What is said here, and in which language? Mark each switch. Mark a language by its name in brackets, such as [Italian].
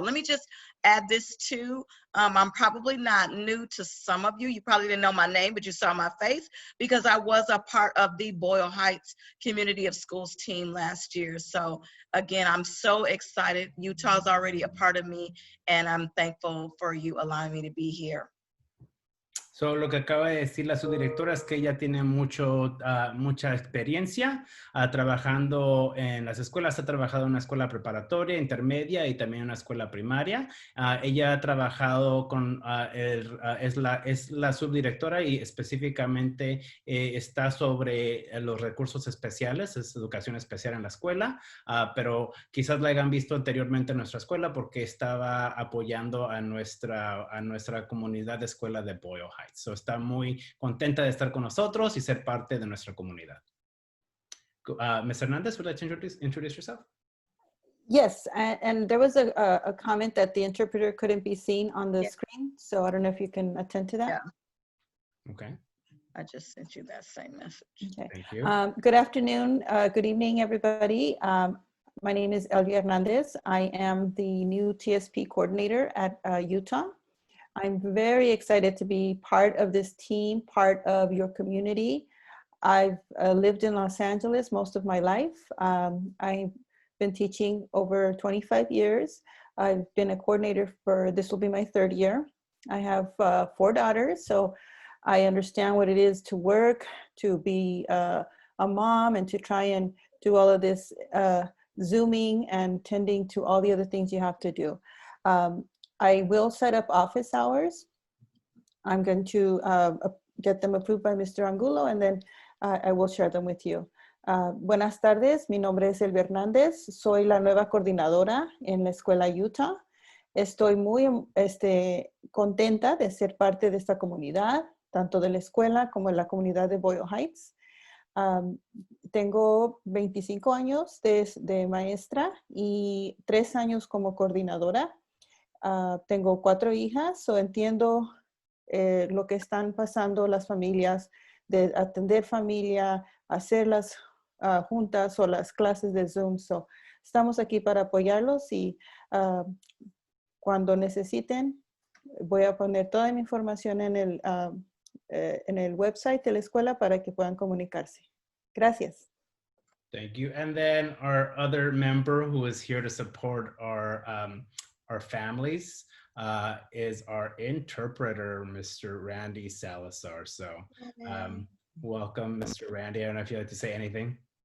[English] Let me just add this too. I'm probably not new to some of you. You probably didn't know my name, but you saw my face because I was a part of the Boyle Heights Community of Schools team last year. So again, I'm so excited. Utah's already a part of me, and I'm thankful for you allowing me to be here. [Spanish] So, lo que acaba de decir la subdirectora es que ella tiene mucha experiencia trabajando en las escuelas. Ha trabajado en una escuela preparatoria, intermedia y también en una escuela primaria. Ella ha trabajado con, es la subdirectora y específicamente está sobre los recursos especiales, es educación especial en la escuela, pero quizás la hayan visto anteriormente en nuestra escuela porque estaba apoyando a nuestra comunidad de escuela de Boyle Heights. So está muy contenta de estar con nosotros y ser parte de nuestra comunidad. [English] Ms. Hernandez, would you like to introduce yourself? Yes, and there was a comment that the interpreter couldn't be seen on the screen, so I don't know if you can attend to that. Yeah. Okay. I just sent you that same message. Okay. Thank you. Good afternoon, good evening, everybody. My name is Elvia Hernandez. I am the new TSP coordinator at Utah. I'm very excited to be part of this team, part of your community. I've lived in Los Angeles most of my life. I've been teaching over 25 years. I've been a coordinator for, this will be my 3rd year. I have 4 daughters, so I understand what it is to work, to be a mom, and to try and do all of this Zooming and tending to all the other things you have to do. I will set up office hours. I'm going to get them approved by Mr. Angulo, and then I will share them with you. [Spanish] Buenas tardes, mi nombre es Elvia Hernández. Soy la nueva coordinadora en la Escuela Utah. Estoy muy contenta de ser parte de esta comunidad, tanto de la escuela como de la comunidad de Boyle Heights. Tengo 25 años de maestra y 3 años como coordinadora. Tengo 4 hijas, so entiendo lo que están pasando las familias, de atender familia, hacer las juntas o las clases de Zoom. So, estamos aquí para apoyarlos y cuando necesiten, voy a poner toda mi información en el website de la escuela para que puedan comunicarse. Gracias. [English] Thank you. And then our other member who is here to support our families is our interpreter, Mr. Randy Salazar. So welcome, Mr. Randy. I don't know if you'd like to say anything.